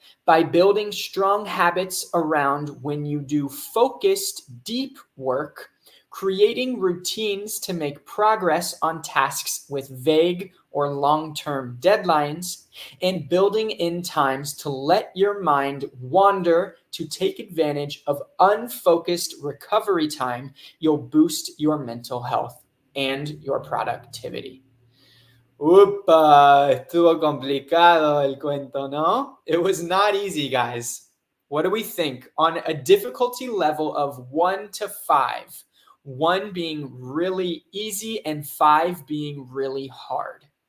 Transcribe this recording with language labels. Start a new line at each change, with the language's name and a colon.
English: By building strong habits around when you do focused, deep work, creating routines to make progress on tasks with vague or long-term deadlines, and building in times to let your mind wander to take advantage of unfocused recovery time, you'll boost your mental health and your productivity.
Spanish: Upa, estuvo complicado el cuento, ¿no?
English: It was not easy, guys. What do we think? On a difficulty level of 1 to 5, 1 being really easy and 5 being really hard.